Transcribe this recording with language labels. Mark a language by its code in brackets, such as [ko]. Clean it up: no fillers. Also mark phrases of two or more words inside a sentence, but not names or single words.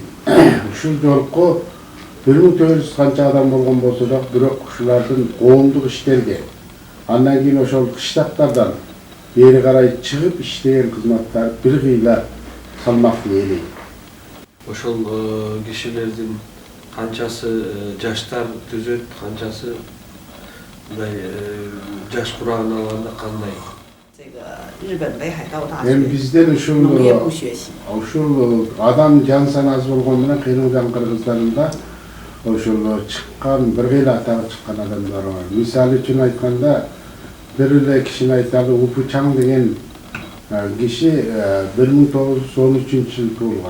[ky] Ушул жолку 1400 канча адам болгон болсо да, бирок ушулардын коомдук иштерге, андан кийин ошол кыштактардан бери карай чыгып иштеген кызматтар бир кыйла салмактуу элек. Ошол кишилердин канчасы жаштар түзөт, канчасы мындай жаш курагын алганда кандай? [zh] 这个日本北海道大 [ky] Эми [zh] 学 [ky] бизден [zh] 农业部学习。 [ky] ушул адам жан санасы болгон менен Хыйлымжан кыргыздарында ошол чыккан бир кыйла атагы чыккан адамдар бар. Мисалы үчүн айтканда бир эле кишини айталы, Упучаң деген киши 1913-жылы туулган.